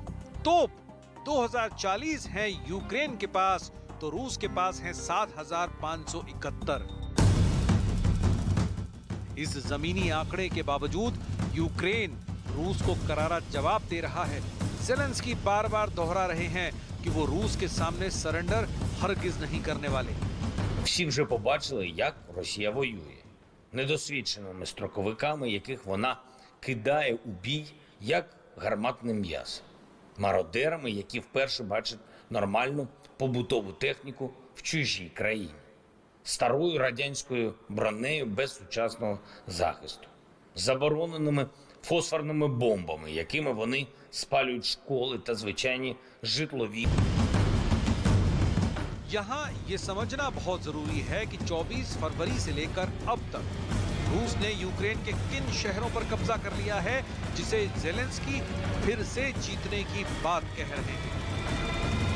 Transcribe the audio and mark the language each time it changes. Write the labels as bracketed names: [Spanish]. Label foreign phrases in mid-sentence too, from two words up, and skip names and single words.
[Hindi] तोप 2,040 हैं यूक्रेन के पास, तो रूस के पास हैं 7,571। इस जमीनी आंकड़े के बावजूद यूक्रेन रूस को करारा जवाब दे रहा है। ज़ेलेंस्की बार-बार दोहरा रहे हैं कि वो रूस के सामने सरेंडर हरगिज नहीं करने वाले। [Ukrainian] Всі вже побачили, як Росія воює. Недосвідченими строковиками, яких вона кидає у бій, як гарматне м'ясо. Мародерами, які вперше бачать нормальну побутову техніку в чужій країні. Старою радянською бронею без сучасного захисту. Забороненими фосфорними бомбами, якими вони спалюють школи та звичайні житлові. [Hindi] यहाँ ये समझना बहुत जरूरी है कि 24 फरवरी से लेकर अब तक रूस ने यूक्रेन के किन शहरों पर कब्जा कर लिया है, जिसे ज़ेलेंस्की फिर से जीतने की बात कह रहे हैं।